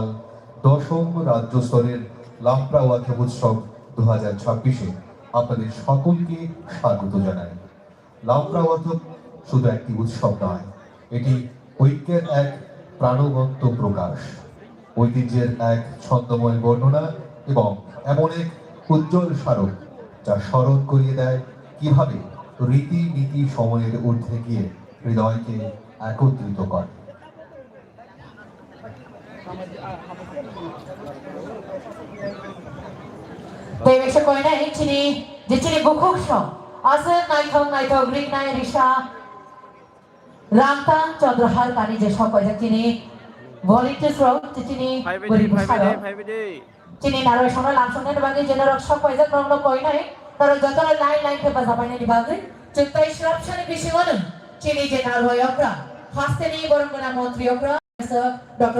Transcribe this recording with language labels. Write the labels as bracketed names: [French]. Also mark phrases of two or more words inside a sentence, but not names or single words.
[Bangla] 10ম রাজ্য স্তরের লাম্প্রা ওয়াথা উৎসব 2026-এ আপনাদের সকলকে স্বাগত জানাই লাম্প্রা ওয়াথা শুধু একটি উৎসব নয় এটি ঐক্যের এক প্রাণবন্ত প্রকাশ ঐতিহ্যের এক ছন্দময় বর্ণনা এবং এমন এক উজ্জ্বল স্মারক যা স্মরণ করিয়ে দেয় কিভাবে রীতিনীতি সময়ের ঊর্ধ্বে গিয়ে হৃদয়কে একত্রিত করে [Kok Borok] Tewe koi nai chini je chini bukhukso ase naithok rik nai risha Ramta Chandrahar Kani je shokoy je chini volunteers rok chini bari bukharo chini naroi shona lam shona ni bagi jena rok shokoy je krongno koi nai taro jotona line ke basa pai ni bagi chuntai shrapshani bishigonu chini je naroi okra hasteni borongona montri okra Dr.